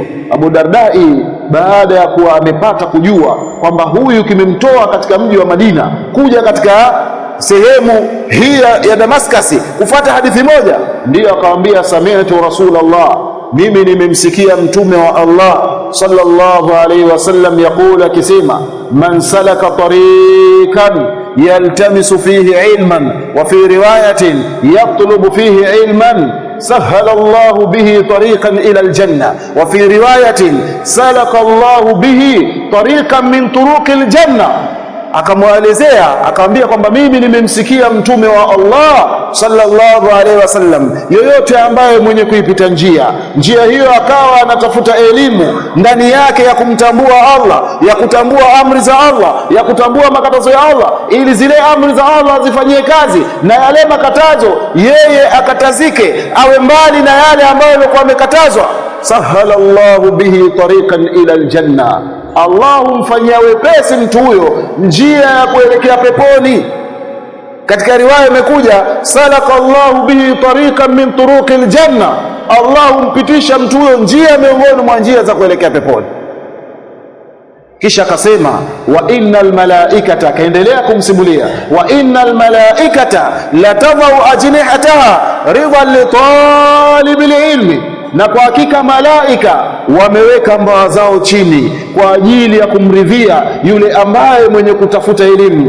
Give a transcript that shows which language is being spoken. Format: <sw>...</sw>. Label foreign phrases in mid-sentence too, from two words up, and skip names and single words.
<sw>Abu Dardai baada ya kuwa amepata kujua kwamba huyu kimemtoa katika mji wa Madina kuja katika sehemu hii ya Damascus kufuata hadithi moja, ndiyo akamwambia,</sw> <ar>سمعت رسول الله,</ar> <sw>mimi nimemsikia Mtume wa Allah</sw> <ar>صلى الله عليه وسلم يقول, akisema, من سلك طريقا يلتمس فيه علما وفي رواية يطلب فيه علما wa fi riwayatin yatlubu fihi ilman سهل الله به طريقا إلى الجنة وفي رواية سلك الله به طريقا من طرق الجنة.</ar> <sw>Akamwelezea akamwambia kwamba mimi nimemsikia Mtume wa Allah</sw> <ar>صلى الله عليه وسلم,</ar> <sw>yoyote ambaye mwenye kuipita njia hiyo akawa anatafuta elimu ndani yake ya kumtambua Allah, ya kutambua amri za Allah, ya kutambua makatazo ya Allah, ili zile amri za Allah zifanyie kazi na yale makatazo yeye akatazike, awe mbali na yale ambayo yalikuwa amekatazwa,</sw> <ar>سهل الله به طريقا إلى الجنة,</ar> <sw>Allah humfanyia wepesi mtu huyo njia ya kuelekea peponi. Katika riwaya imekuja,</sw> <ar>سلك الله به طريقا من طرق الجنة,</ar> <sw>Allah humpitisha mtu huyo njia miongoni mwa njia za kuelekea peponi. Kisha akasema,</sw> <ar>وإن الملائكة,</ar> <sw>kaendelea kumsimulia,</sw> <ar>وإن الملائكة لتضع أجنحتها رضا لطالب العلم,</ar> <sw>na kwa hakika malaika wameweka mbawa zao chini kwa ajili ya kumridhia yule ambaye mwenye kutafuta elimu.</sw>